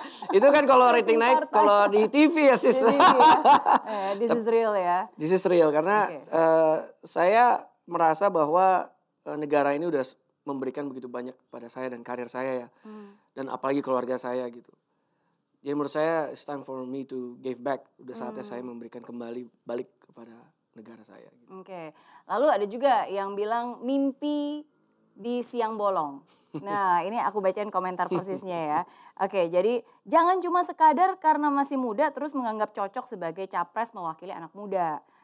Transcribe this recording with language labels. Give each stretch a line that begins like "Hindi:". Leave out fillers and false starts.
Indonesian: Itu kan kalau rating naik kalau di TV ya sis.
English: This is real ya. This is real
Indonesian: karena saya merasa bahwa negara ini udah memberikan begitu banyak pada saya dan karir saya ya. Dan apalagi keluarga saya gitu. Jadi menurut saya
English: it's time for me to give back.
Indonesian: Udah saatnya saya memberikan balik kepada negara saya. Gitu. Oke. Lalu ada juga yang bilang mimpi di siang bolong. Nah ini aku bacain komentar persisnya ya. Oke, jadi jangan cuma sekadar karena masih muda terus menganggap cocok sebagai capres mewakili anak muda.